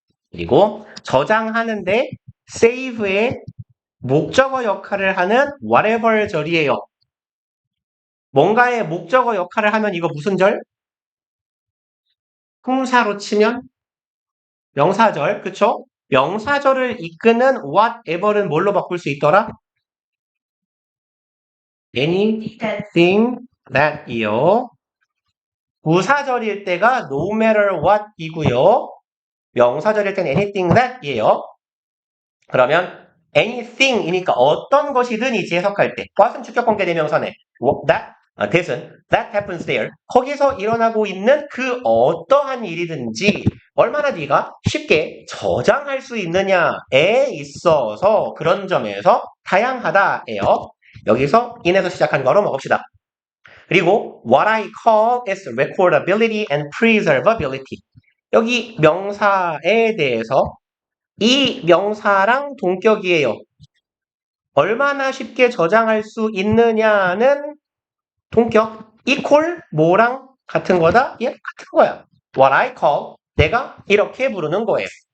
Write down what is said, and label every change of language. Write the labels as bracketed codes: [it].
[ko] 그리고 저장하는데 세이브의 목적어 역할을 하는 whatever 절이에요. 뭔가의 목적어 역할을 하면 이거 무슨 절? 품사로 치면 명사절, 그쵸? 명사절을 이끄는 whatever는 뭘로 바꿀 수 있더라? [en] anything that이요. [ko] 부사절일 때가 [en] no matter what [ko] 이고요. 명사절일 때는 [en] anything that [ko] 이에요. 그러면 anything이니까 어떤 것이든이지 해석할 때 what은 주격관계 대명사네. [en] that은 that happens there. [ko] 거기서 일어나고 있는 그 어떠한 일이든지 얼마나 네가 쉽게 저장할 수 있느냐에 있어서 그런 점에서 다양하다예요. 여기서 in에서 시작한 거로 먹읍시다. [en] 그리고 what I call is recordability and preservability. [ko] 여기 명사에 대해서 이 명사랑 동격이에요. 얼마나 쉽게 저장할 수 있느냐는 동격. equal 뭐랑 같은 거다? 예, 같은 거야. [en] what I call [ko] 내가 이렇게 부르는 거예요.